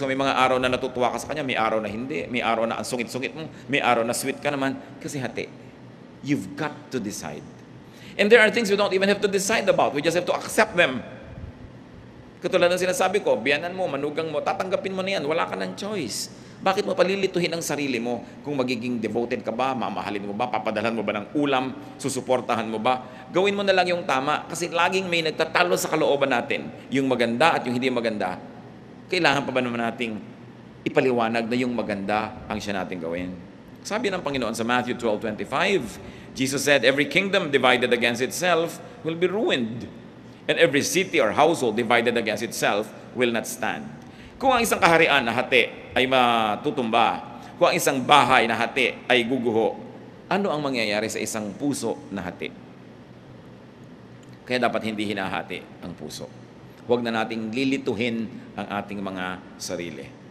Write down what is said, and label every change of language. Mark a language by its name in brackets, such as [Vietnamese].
[Filipino] So may mga araw na natutuwa ka sa kanya, may araw na hindi, may araw na ang sungit-sungit mo, may araw na sweet ka naman, kasi hati. [English] You've got to decide. And there are things we don't even have to decide about. We just have to accept them. [Filipino] Katulad ng sinasabi ko, biyanan mo, manugang mo, tatanggapin mo na yan, wala ka ng choice. Bakit mo palilituhin ang sarili mo kung magiging devoted ka ba, mamahalin mo ba, papadalhan mo ba ng ulam, susuportahan mo ba? Gawin mo na lang yung tama kasi laging may nagtatalo sa kalooban natin. Yung maganda at yung hindi maganda. Kailangan pa ba naman nating ipaliwanag na yung maganda ang siya nating gawin? Sabi ng Panginoon sa [English] Matthew 12:25, Jesus said, every kingdom divided against itself will be ruined. And every city or household divided against itself will not stand. [Filipino] Kung ang isang kaharian na hati ay matutumba, kung ang isang bahay na hati ay guguho, ano ang mangyayari sa isang puso na hati? Kaya dapat hindi hinahati ang puso. Huwag na nating lilituhin ang ating mga sarili.